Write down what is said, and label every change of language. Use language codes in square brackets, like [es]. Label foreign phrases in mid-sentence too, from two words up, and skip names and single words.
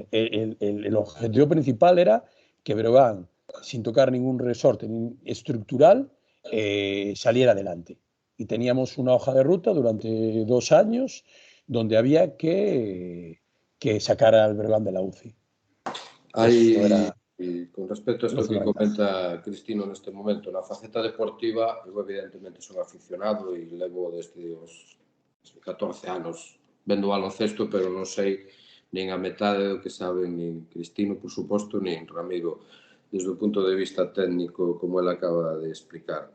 [es] El objetivo principal era que Breogán, sin tocar ningún resorte estructural, saliera adelante. Y teníamos una hoja de ruta durante 2 años donde había que sacar al Breogán de la UCI. Con respecto a esto que comenta Cristino [gl] neste momento, na faceta deportiva, eu evidentemente son aficionado e levo desde os 14 anos vendo baloncesto, pero non sei nin a metade do que saben nin Cristino, por suposto, nin Ramiro, desde o punto de vista técnico, como ele acaba de explicar.